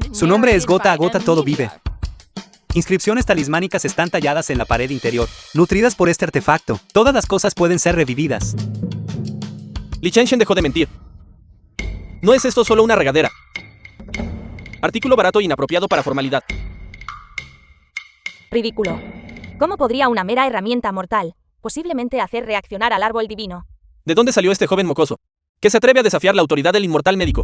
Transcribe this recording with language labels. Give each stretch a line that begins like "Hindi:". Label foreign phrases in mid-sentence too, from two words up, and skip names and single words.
Spanish: Su nombre es Gota a Gota Todo Vive. Inscripciones talismánicas están talladas en la pared interior, nutridas por este artefacto. Todas las cosas pueden ser revividas. Li Changshen dejó de mentir. ¿No es esto solo una regadera? Artículo barato e inapropiado para formalidad. Ridículo. ¿Cómo podría una mera herramienta mortal posiblemente hacer reaccionar al árbol divino? ¿De dónde salió este joven mocoso? Que se atreve a desafiar la autoridad del inmortal médico.